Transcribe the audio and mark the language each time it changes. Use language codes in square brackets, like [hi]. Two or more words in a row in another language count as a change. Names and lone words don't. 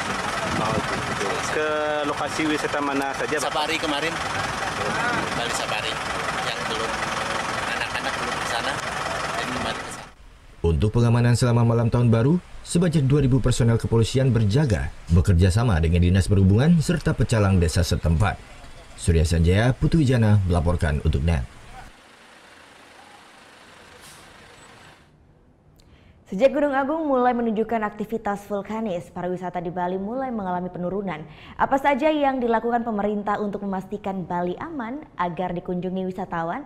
[id] Ke lokasi wisata mana saja, Pak? Safari kemarin, Bali Safari, yang belum anak-anak belum ke sana dan kembali ke sana. Untuk pengamanan selama malam Tahun Baru, sebanyak 2.000 personel kepolisian berjaga, bekerja sama dengan Dinas Perhubungan serta pecalang desa setempat. Surya Sanjaya, Putu Wijana melaporkan untuk NET. Sejak Gunung Agung mulai menunjukkan aktivitas vulkanis, pariwisata di Bali mulai mengalami penurunan. Apa saja yang dilakukan pemerintah untuk memastikan Bali aman agar dikunjungi wisatawan?